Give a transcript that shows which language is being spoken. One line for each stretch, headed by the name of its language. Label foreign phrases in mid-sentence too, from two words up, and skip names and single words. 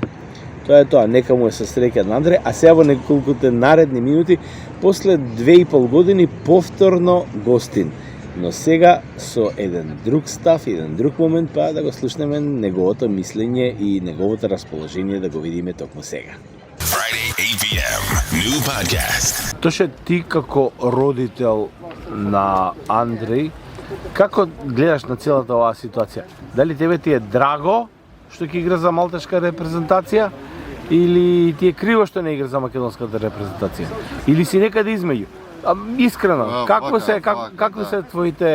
Macedonian: Тоа е тоа, нека му е со среќа на Андре, а сега во неколкуте наредни минути, после 2,5 години повторно гостин. Но сега со еден друг став, еден друг момент, па да го слушнеме неговото мислење и неговото расположение, да го видиме токму сега.
English: Friday, 8 p.m. New podcast.
Macedonian: Тоше ти како родител на Андреј, како гледаш на целата оваа ситуација? Дали тебе ти е драго што ќе игра за малтешка репрезентација или ти е криво што не игра за македонската репрезентација? Или си некаде измеѓу? Искрено, како се твоите